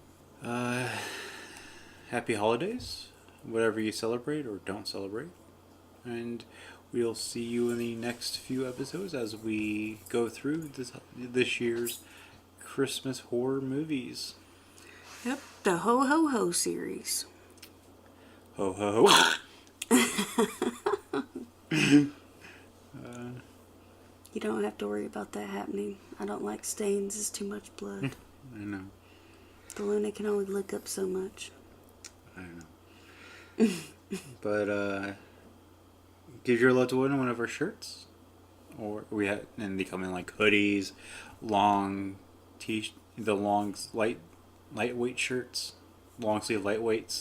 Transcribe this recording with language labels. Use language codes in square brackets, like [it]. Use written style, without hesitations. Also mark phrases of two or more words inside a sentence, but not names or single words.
[en] Happy holidays, whatever you celebrate or don't celebrate. And we'll see you in the next few episodes as we go through this year's Christmas horror movies. Yep, the Ho Ho Ho series. Ho ho ho. You don't have to worry about that happening. I don't like stains. It's too much blood. I know. The Luna can only look up so much. I know. But give your loved one of our shirts, and they come in like hoodies, lightweight shirts, long sleeve lightweights.